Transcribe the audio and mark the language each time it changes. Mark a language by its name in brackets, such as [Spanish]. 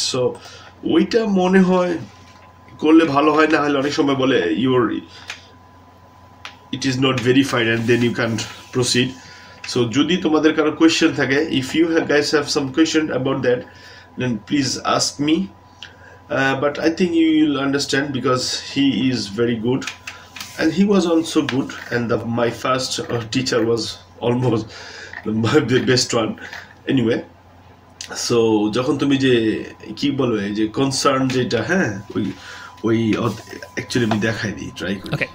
[Bangla] So ওইটা মনে হয় করলে ভালো হয়, না হলে অনেক সময় বলে [English] Your it is not verified and then you can proceed. So [Bangla] যদি তোমাদের কারো কোয়েশ্চেন থাকে, [English] If you guys have some question about that then please ask me. But I think you will understand because he is very good and he was also good, and my first teacher was almost the best one anyway. [Bangla] So যখন তুমি যে কি বলবে যে concern যেটা, হ্যাঁ ওই actually আমি দেখাই দিই ট্রাই করি।